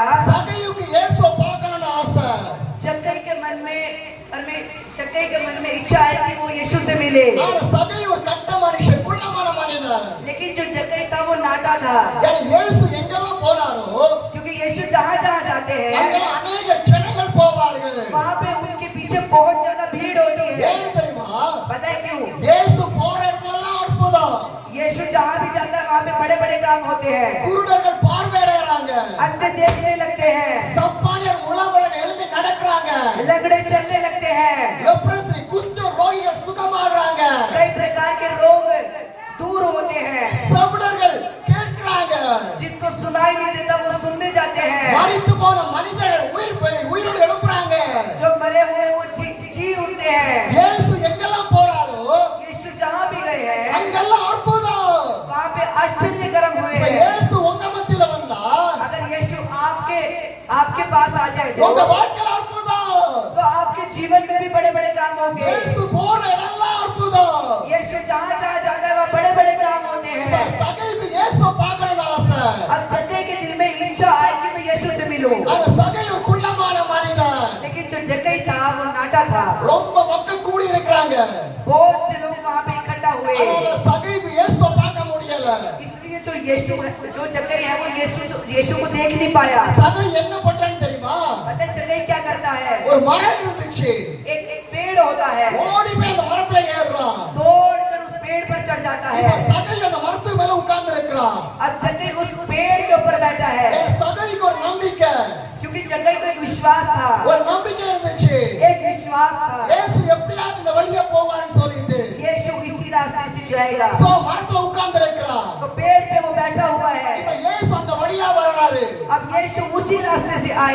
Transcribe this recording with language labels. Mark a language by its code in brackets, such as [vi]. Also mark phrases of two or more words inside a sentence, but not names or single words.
[ta] சகையுக்கு இயேசுவை பார்க்கணும்னு ஆசை. [hi] चक्कई के मन में इच्छा है कि वो यीशु से मिले। [ta] ஆனா சகை ஒரு கட்ட மனுஷன், குள்ளமான [hi] लेकिन जो जक्कई था वो नाटा था, [ta] ஏன்னா இயேசு எங்கெல்லாம் போனாரோ [hi] क्योंकि यीशु जहाँ जहाँ जाते हैं [ta] அங்கெல்லாம் அநேக ஜனங்கள் போவார்கள். [hi] वहाँ पे उनके पीछे बहुत ज्यादा भीड़ होती है। [ta] ஏன்னு தெரியுமா? [hi] पता है क्यों? [ta] இயேசு போற இடத்துலலாம் அற்புதம். [hi] यीशु जहाँ भी जाता है वहाँ पे बड़े बड़े काम होते हैं, [ta] குருடர்கள் பார்வையடைறாங்க, [hi] अंधे देखने लगते हैं, [ta] சப்பானியர் முழங்குடன் எழும்பி நடக்கறாங்க, [hi] लंगड़े चलने लगते हैं, [ta] லெப்ரசி குஷ்ட ரோகிகள் சுகமாகறாங்க, [hi] कई प्रकार के रोग दूर होते हैं, [ta] செவிடர்கள் கேட்கறாங்க, [hi] जिसको सुनाई नहीं देता वो सुनने जाते हैं, [ta] மரித்து போன மனிதர்கள் உயிரோடு எழுப்புறாங்க. [hi] जो मरे हुए वो जी उठते हैं। [ta] இயேசு எங்கெல்லாம் போறாரோ [hi] यीशु जहाँ भी गए हैं [ta] அங்கெல்லாம் அற்புதம். [hi] वहाँ पे आश्चर्यकरम हुए [ta] இப்ப [hi] हैं। [ta] இயேசு உங்க மத்தியில வந்தா [hi] अगर यीशु आपके पास आ जाए [ta] உங்க [hi] तो [ta] வாழ்க்கையில அற்புதம். [hi] आपके जीवन में भी बड़े बड़े काम होंगे। [ta] இயேசு போற இடம்லாம் அற்புதம். [hi] यीशु जहाँ जहाँ जाता है वहाँ बड़े बड़े काम होते [ta] இப்ப [hi] हैं। [ta] சகைக்கு இயேசு பார்க்கணும்னு ஆசை. [hi] अब जक्कई के दिल में इच्छा आई कि मैं यीशु से मिलूं, [ta] அந்த சகையு குள்ளமான மனிதன், [hi] लेकिन जो जक्कई था वो नाटा था। [ta] ரொம்ப மக்கள் கூடி இருக்கிறாங்க. [hi] बहुत से लोग वहाँ पे इकट्ठा हुए, [ta] அதனால சகைக்கு இயேசுவை பார்க்க முடியல. [hi] इसलिए जो जक्कई है वो यीशु को देख नहीं पाया। [ta] சகை என்ன பண்றான்னு தெரியுமா? [hi] पता है जक्कई क्या करता है? [ta] ஒரு மரம் இருந்துச்சு, [hi] एक पेड़ होता है, [ta] ஓடி போய் அந்த மரத்துல ஏறுறான். [hi] दौड़कर उस पेड़ पर चढ़ जाता [ta] இப்ப [hi] है। [ta] சகை அந்த மரத்து மேல உட்கார்ந்து இருக்கிறான். [hi] अब जक्कई उस पेड़ के ऊपर बैठा है, [ta] சகைக்கு ஒரு நம்பிக்கை, [hi] क्योंकि जक्कई को एक विश्वास था, [ta] ஒரு நம்பிக்கை இருந்துச்சு. [hi] एक विश्वास था, [ta] இயேசு எப்படியாவது இந்த வழியா போவாருன்னு சொல்லிட்டு [hi] यीशु इसी रास्ते से जाएगा। [ta] சோ மரத்துல உட்கார்ந்து இருக்கிறான். [hi] तो पेड़ पे वो बैठा हुआ है। [ta] இப்ப இயேசு அந்த வழியா வராரு. [hi] अब यीशु उसी रास्ते से आए।